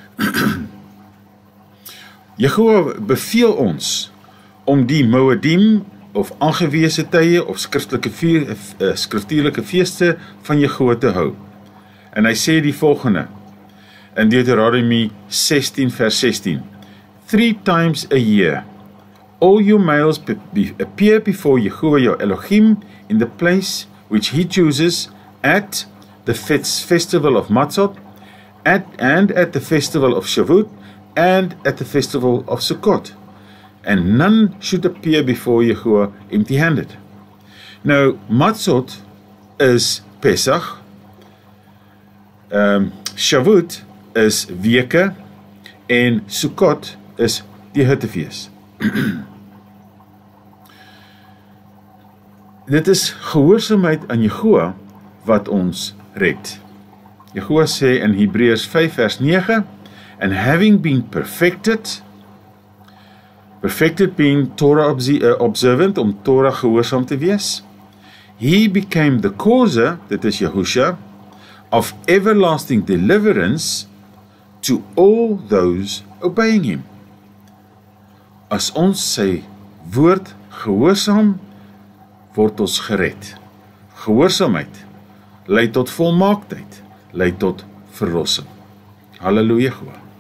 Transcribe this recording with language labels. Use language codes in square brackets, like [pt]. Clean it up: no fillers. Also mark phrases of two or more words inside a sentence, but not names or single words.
[af] Yahuwah beveel ons om die Moedim of aangewese tye of skriftuurlike feeste van Yahuwah te hou. En hy sê die volgende, in Deuteronomy 16 vers 16, [en] 3 times a year. All your males appear before Yahuwah your Elohim in the place which he chooses at the festival of Matzot, and at the festival of Shavuot, and at the festival of Sukkot. And none should appear before Yahuwah empty-handed. [af] Nou, Matzot is Pesach, Shavuot is weke, en Sukkot is die Hittefees. Dit is gehoorsaamheid aan Yahuwah wat ons red. Yahuwah sê in Hebreërs 5 vers 9, [en] and having been perfected being Torah observant, [af] om Torah gehoorsaam te wees, [en] he became the causer, [af] dit is Yahusha, [en] of everlasting deliverance to all those obeying him. [af] As ons sy woord gehoorsaam, word ons gered. Gehoorsaamheid lei tot volmaaktheid, lei tot verlossing. Halleluja.